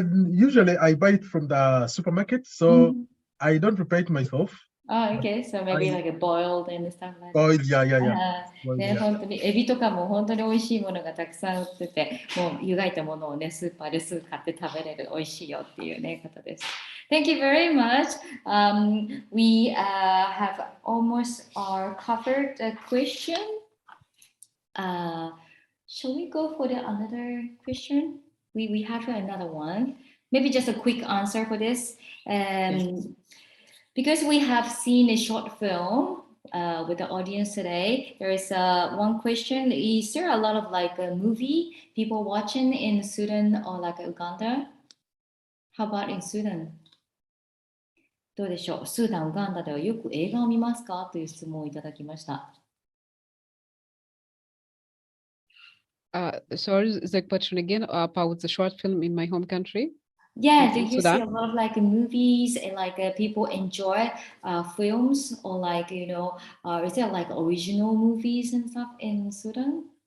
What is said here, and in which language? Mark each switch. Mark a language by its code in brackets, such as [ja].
[en] Usually I buy it from the supermarket, so I don't prepare it myself. Oh, okay. So maybe like a boiled and stuff like that. Boiled, yeah. Boiled, [ja] ね、本当にエビとかも本当に美味しいものがたくさん売ってて、もう湯がいたものをねスーパーですぐ買って食べれる美味しいよっていうね方です。 [en] Thank you very much. We have almost covered the question. Shall we go for another question? We have another one. Maybe just a quick answer for this. Because we have seen a short film with the audience today, there is one question. Is there a lot of a movie people watching in Sudan or Uganda? How about in Sudan? [ja] どうでしょう？スーダン、ウガンダではよく映画を見ますか？という質問をいただきました。 [en] Sorry, the question again about the short film in my home country. Yeah, do you see a lot of movies and people enjoy films or is there original movies and stuff in Sudan?